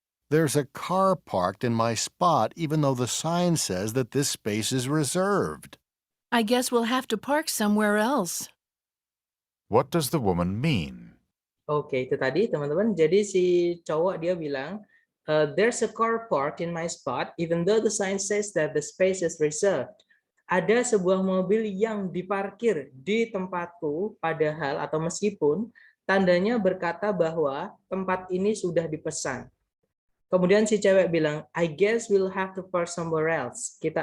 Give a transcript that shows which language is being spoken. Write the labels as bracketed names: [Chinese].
[English] There's a car parked in my spot even though the sign says that this space is reserved. I guess we'll have to park somewhere else. What does the woman mean? [Indonesian] Oke, itu tadi, teman-teman. Jadi si cowok dia bilang, [English] there's a car parked in my spot even though the sign says that the space is reserved. [Indonesian] Ada sebuah mobil yang diparkir di tempatku padahal atau meskipun tandanya berkata bahwa tempat ini sudah dipesan. Kemudian si cewek bilang, [English] I guess we'll have to park somewhere else.